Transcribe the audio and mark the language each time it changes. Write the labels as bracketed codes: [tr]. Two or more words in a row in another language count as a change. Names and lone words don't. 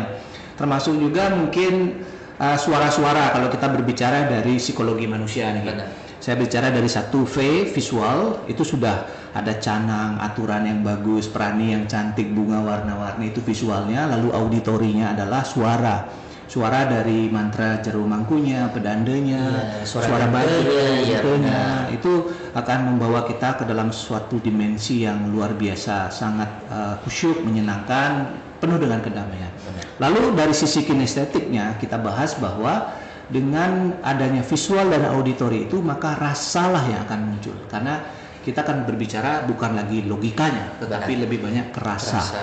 [id] Termasuk juga mungkin suara-suara kalau kita berbicara dari psikologi manusia nih. Saya bicara dari 1V visual, itu sudah ada canang, aturan yang bagus, perani yang cantik, bunga warna-warni, itu visualnya. Lalu auditorinya adalah suara dari mantra Jero Mangkunya, pedandanya, suara bajunya, itu akan membawa kita ke dalam suatu dimensi yang luar biasa, sangat khusyuk, menyenangkan, penuh dengan kedamaian. Lalu dari sisi kinestetiknya kita bahas bahwa dengan adanya visual dan auditori itu, maka rasalah yang akan muncul, karena kita akan berbicara bukan lagi logikanya, tetapi lebih banyak kerasa.